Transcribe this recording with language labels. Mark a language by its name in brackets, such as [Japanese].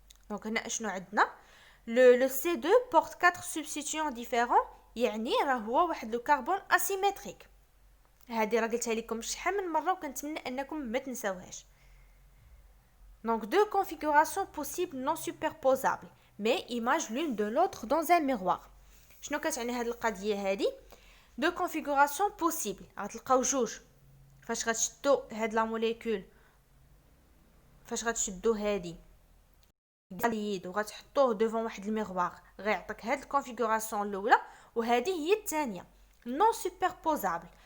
[French] Donc [Arabic] هنا شنو عندنا [French] le C2 porte 4 substituants différents [Arabic] يعني راه هو واحد [French] le carbone asymétrique. [Arabic] هذه راه قلتها لكم شحال من مره وكنتمنى انكم ما تنساوهاش. [French] Donc deux configurations possibles non superposables mais image l'une de l'autre dans un miroir. [Arabic] شنو كتعني هذه القضيه هذه؟ [French] deux configurations possibles [Arabic] غتلقاو جوج فاش غتشدو هاد لا موليكول فاش غتشدو هادي اليد وغتحطوه ديفون واحد الميغوار غيعطيك هاد الكونفيغوراسيون الاولى وهذه هي الثانيه نون سوبربوزابل.